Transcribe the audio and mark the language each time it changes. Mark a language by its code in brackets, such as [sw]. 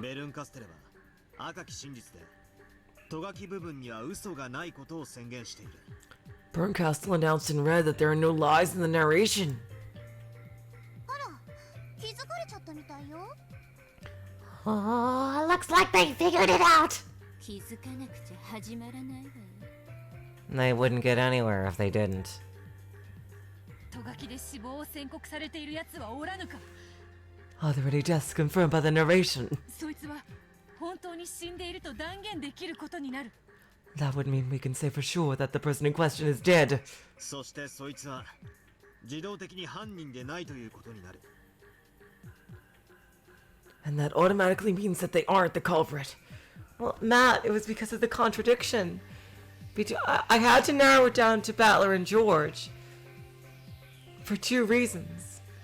[ja] ベルンカステルは赤き真実でト書き部分には嘘がないことを宣言している。 [en] Bernkastel announced in red that there are no lies in the narration. [ja] あら、気づかれちゃったみたいよ。 [en] Oh, looks like they figured it out. [ja] 気づかなくちゃ始まらないわよ。 [en] They wouldn't get anywhere if they didn't. [ja] ト書きで死亡を宣告されている奴はおらぬか。 [en] Are there any deaths confirmed by the narration? [ja] そいつは本当に死んでいると断言できることになる。 [en] That would mean we can say for sure that the person in question is dead. [ja] そしてそいつは自動的に犯人でないということになる。 [en] And that automatically means that they aren't the culprit. Well, Matt, it was because of the contradiction. I had to narrow it down to Battler and George. For two reasons.